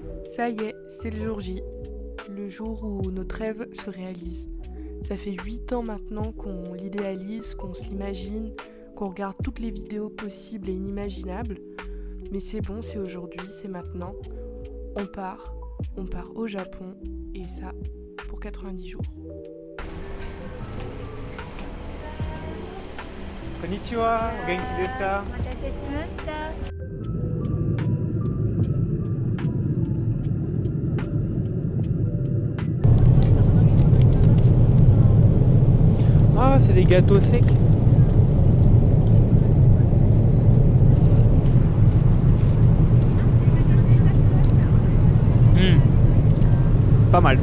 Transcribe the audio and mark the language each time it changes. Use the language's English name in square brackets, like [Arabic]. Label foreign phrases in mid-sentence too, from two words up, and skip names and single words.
[French] Ça y est, c'est le jour J, le jour où notre rêve se réalise. Ça fait 8 ans maintenant qu'on l'idéalise, qu'on se l'imagine, qu'on regarde toutes les vidéos possibles et inimaginables. Mais c'est bon, c'est aujourd'hui, c'est maintenant. On part au Japon, et ça, pour 90 jours. [Japanese] こんにちは、お元気ですか? お待たせしました。 [French] Ah, c'est des gâteaux secs. Pas mal.